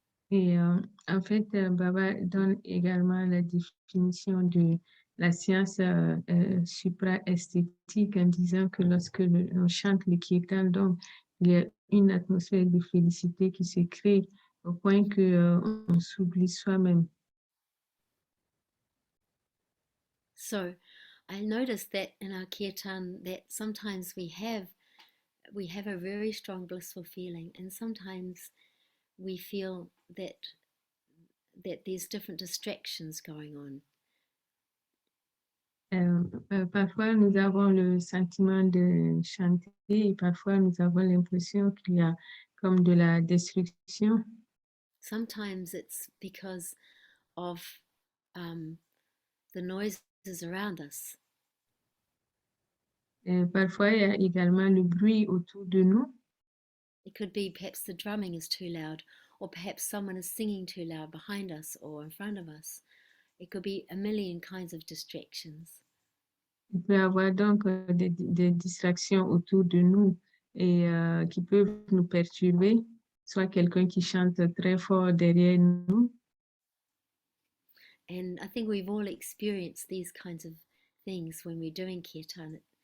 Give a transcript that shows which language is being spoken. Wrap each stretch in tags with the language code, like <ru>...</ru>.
<fr>Et en fait, Baba donne également la définition de la science supra-esthétique en disant que lorsque on chante le kirtan, donc il y a une atmosphère de félicité qui se crée au point que on s'oublie soi-même.</fr> <en>So I noticed that in our kirtan that sometimes we have a very strong blissful feeling, and sometimes we feel that there's different distractions going on.</en> <fr>Parfois, nous avons le sentiment de chanter et parfois, nous avons l'impression qu'il y a comme de la destruction.</fr> <en>Sometimes it's because of the noises around us.</en> <fr>Parfois, il y a également le bruit autour de nous.</fr> <en>It could be perhaps the drumming is too loud, or perhaps someone is singing too loud behind us or in front of us. It could be a million kinds of distractions.</en> <fr>Il peut y avoir donc des distractions autour de nous et qui peuvent nous perturber, soit quelqu'un qui chante très fort derrière nous.</fr> <en>And I think we've all experienced these kinds of things when we're doing kirtan.</en>